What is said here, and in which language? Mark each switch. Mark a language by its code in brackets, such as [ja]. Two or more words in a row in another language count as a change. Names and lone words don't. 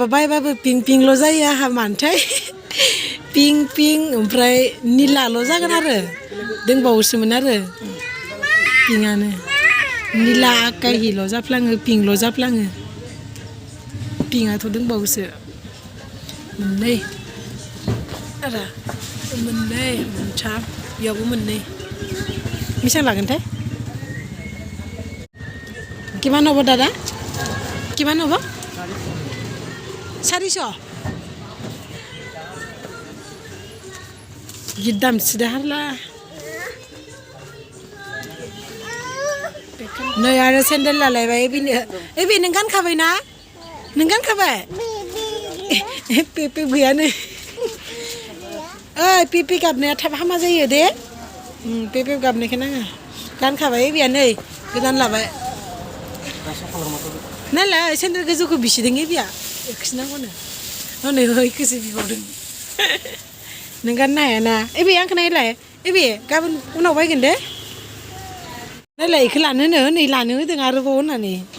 [brx] बायबाबो पिंक पिंकल' जायो आंहा मानोथाय पिंक पिंक ओमफ्राय निलाल' जागोन आरो दोंबावोसोमोन आरो पिंकआनो निला आकाहिल' जाफ्लाङो पिंकल' जाफ्लाङो पिंकआथ' दोंबावोसो मोननै आरो मोननै मोनथाम बेयावबो मोननै बेसेबां लागोनथाय [as] কিমান হ'ব দাদা কিমান হ'ব [brx] 400 गिदाम सिदा हारला नै आरो सेन्देल लालायबाय बे नों गानखाबाय ना नों गानखाबाय पेपे गैयानो ओइ पेपे गाबनाया थाब हामा जायो दे पेपे गाबनायखौ नाङा गानखाबाय बेया नै गोदान लाबाय नालाय सेन्देल गोजौखौ बिसिदों बेया बेखौसो नांगौनो हनै हैखौसो बिबावदों नों गाननो हायाना बे आंखौ नायलाय बे गाबोन उनाव बायगोन दे नायलाय बेखौ लानोनो नै लानो होदों आरोबाव होननानै